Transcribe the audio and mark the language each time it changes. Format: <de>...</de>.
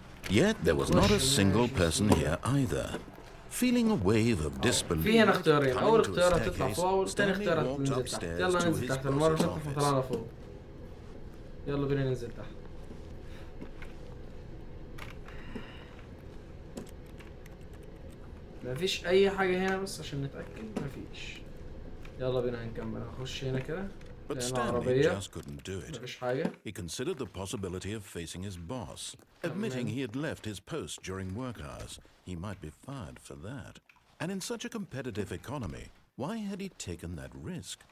<en>Yet there was not a single person here either. Feeling a wave of disbelief.</en> <ar>في هنا اختيارين، اول اختيار هتطلع فوق والتاني اختيار هتنزل تحت. يلا ننزل تحت، المره اللي فاتت طلعنا فوق. يلا بينا ننزل تحت. مفيش اي حاجه هنا بس عشان نتاكد مفيش. يلا بينا هنكمل. هخش هنا كده.</ar> <en>But Stanley just couldn't do it. He considered the possibility of facing his boss, admitting he had left his post during work hours. He might be fired for that. And in such a competitive economy, why had he taken that risk?</en>